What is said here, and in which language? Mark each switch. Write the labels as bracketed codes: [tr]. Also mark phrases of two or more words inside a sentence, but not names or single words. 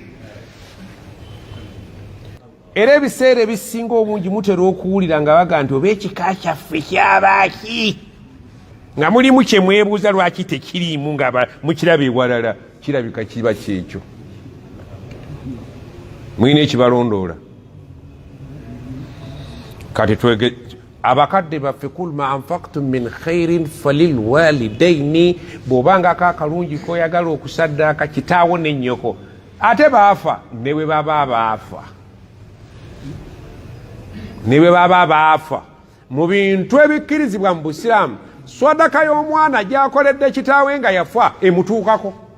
[lg] Era ebiseera ebisinga obungi mutera okuwulira nga baga nti oba ekika kyaffe kyabaaki, nga mulimu kye mwebuuza lwaki tekiriimu nga mukiraba ewalala. Kirabika kiba kyekyo. Mulina ekibalondoola. Kati twege abakadde baffe [ar] قل ما أنفقتم من خير فللوالدين, [lg] bw'obangako akalungi koyagala okusaddaaka kitaawo ne nnyoko ate baafa ne bwe baba baafa. Niwe baba baafa mu bintu ebikkirizibwa mu Busiraamu, swadaka y'omwana gyakoledde kitaawe nga yafa emutuukako.